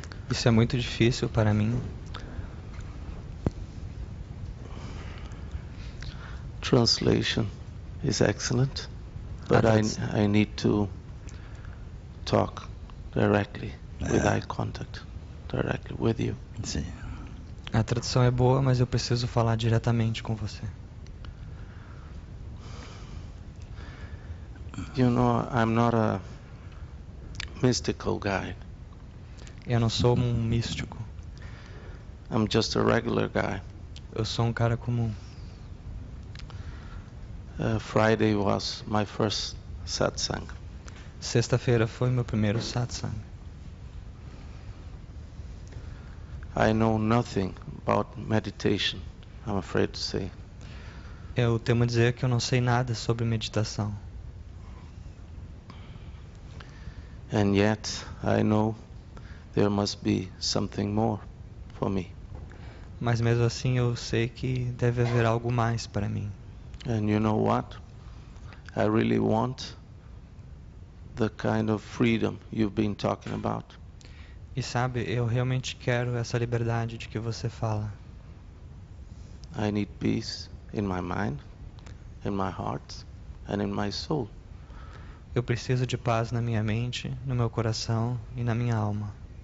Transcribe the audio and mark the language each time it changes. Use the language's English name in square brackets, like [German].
[Portuguese] Isso é muito difícil para mim. [English] Translation is excellent, but I need to talk directly with eye contact, directly with you. [Portuguese] Sim. A tradução é boa, mas eu preciso falar diretamente com você. [English] You know, I'm not a mystical guy. [Portuguese] Eu não sou um místico. [English] I'm just a regular guy. [Portuguese] Eu sou um cara comum. [English] Friday was my first satsang. [Portuguese] Sexta-feira foi meu primeiro satsang. [English] I know nothing about meditation, I'm afraid to say. [Portuguese] Eu temo dizer que eu não sei nada sobre meditação. [English] And yet I know there must be something more for me. [Portuguese] Mas mesmo assim eu sei que deve haver algo mais para mim. [English] And you know what? I really want the kind of freedom you've been talking about. [Portuguese] E sabe, eu realmente quero essa liberdade de que você fala. [English] I need peace in my mind, in my heart, and in my soul. [Portuguese] Eu preciso de paz na minha mente, no meu coração e na minha alma.